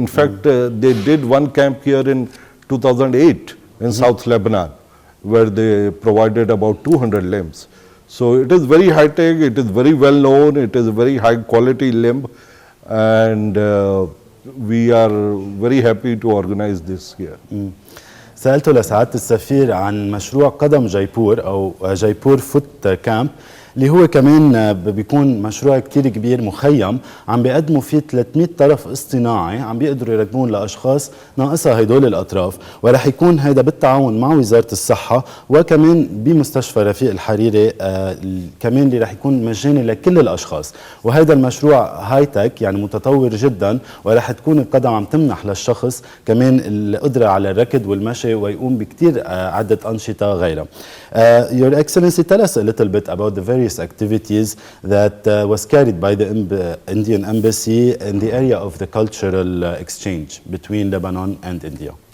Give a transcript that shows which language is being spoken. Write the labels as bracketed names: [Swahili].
[English] In fact, they did one camp here in 2008 in South Lebanon, where they provided about 200 limbs. So it is very high tech, it is very well known, it is a very high quality limb, and we are very happy to organize this here. [Arabic] سألته لسعادة السفير عن مشروع قدم جيبور أو جيبور فوت كامب اللي هو كمان بيكون مشروع كتير كبير مخيم عم بيقدموا فيه 300 طرف اصطناعي عم بيقدروا يركبون لأشخاص ناقصها هدول الأطراف، ورح يكون هيدا بالتعاون مع وزارة الصحة وكمان بمستشفى رفيق الحريري كمان اللي رح يكون مجاني لكل الأشخاص. وهذا المشروع هاي تك يعني متطور جدا، ورح تكون القدم عم تمنح للشخص كمان القدرة على الركض والمشي ويقوم بكتير عدة أنشطة غيرها. [English] Your Excellency, tell us a little bit about the various activities that was carried by the Indian Embassy in the area of the cultural exchange between Lebanon and India.